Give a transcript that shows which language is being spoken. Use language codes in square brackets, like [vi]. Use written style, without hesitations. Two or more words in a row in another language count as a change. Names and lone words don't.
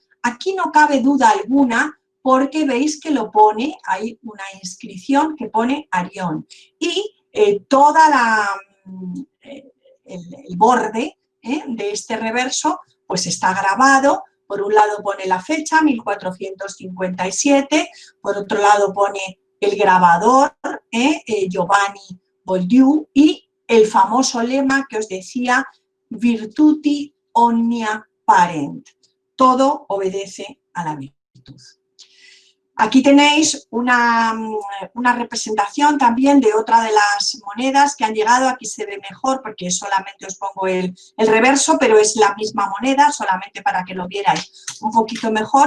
[es] Aquí no cabe duda alguna porque veis que lo pone, hay una inscripción que pone Arión, y toda el borde de este reverso pues está grabado. Por un lado pone la fecha, 1457, por otro lado pone el grabador, Giovanni Boldù, y el famoso lema que os decía, [la] virtuti omnia parent, [es] todo obedece a la virtud. Aquí tenéis una representación también de otra de las monedas que han llegado. Aquí se ve mejor porque solamente os pongo el reverso, pero es la misma moneda, solamente para que lo vierais un poquito mejor.